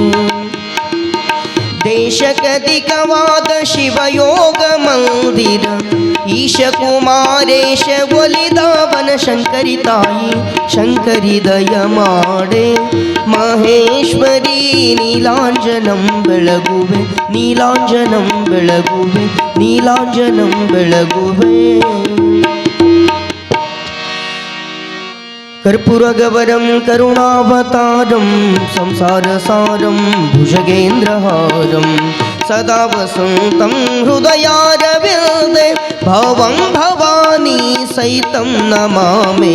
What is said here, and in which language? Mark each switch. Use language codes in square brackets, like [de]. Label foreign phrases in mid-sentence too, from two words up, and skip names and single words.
[kn] ದೇಶಕಧಿಕವಾದ ಶಿವಯೋಗ ಮಂದಿರ, ಈಶ ಕುಮಾರೇಶ ಒಲಿದಾವನ ಶಂಕರಿ ತಾಯಿ. ಶಂಕರಿ ದಯ ಮಾಡೆ ಮಹೇಶ್ವರಿ ನೀಲಾಂಜನಂ ಬೆಳಗುವೆ, ನೀಲಾಂಜನಂ ಬೆಳಗುವೆ, ನೀಲಾಂಜನಂ ಬೆಳಗುವೆ. [sa] कर्पूरगवरं करुणावतारं संसारसारं भुजगेन्द्रहारं सदा वसन्तं हृदयारविन्दे भवं भवानी सहितं नमामि.